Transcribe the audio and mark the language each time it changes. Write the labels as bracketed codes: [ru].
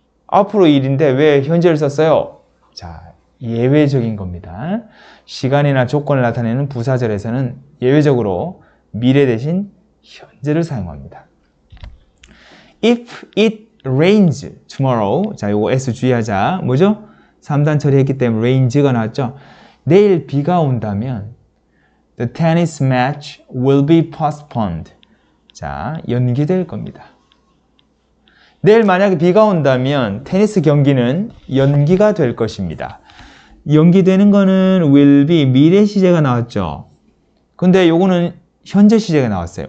[ko] 앞으로 일인데 왜 현재를 썼어요? 자, 예외적인 겁니다. 시간이나 조건을 나타내는 부사절에서는 예외적으로 미래 대신 현재를 사용합니다. [en] If it rains tomorrow. [ko] 자, 요거 S 주의하자. 뭐죠? 3단 처리했기 때문에 rains가 나왔죠. 내일 비가 온다면 [en] the tennis match will be postponed. [ko] 자, 연기될 겁니다. 내일 만약에 비가 온다면 테니스 경기는 연기가 될 것입니다. 연기되는 거는 will be 미래 시제가 나왔죠. 근데 요거는 현재 시제가 나왔어요.